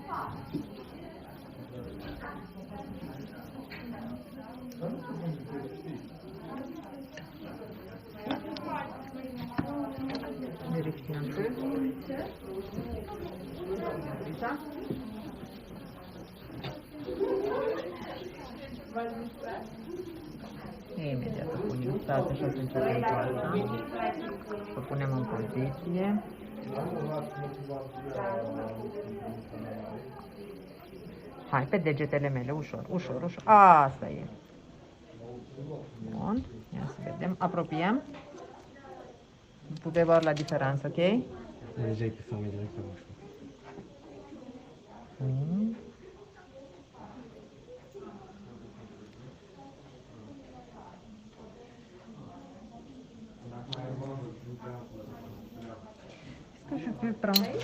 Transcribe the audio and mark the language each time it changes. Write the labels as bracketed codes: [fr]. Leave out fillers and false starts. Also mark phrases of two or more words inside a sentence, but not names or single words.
[fr] Vérifiez un peu. Ça. [ro] E imediat o punem. Stați așa să începem cu asta. O punem în poziție. Hai, pe degetele mele, ușor, ușor, ușor. Asta e. Bun. Ia să vedem. Apropiem. Puteți vedea la diferență, ok? [fr] Deja été fermé directement, je crois. Est-ce que je peux prendre?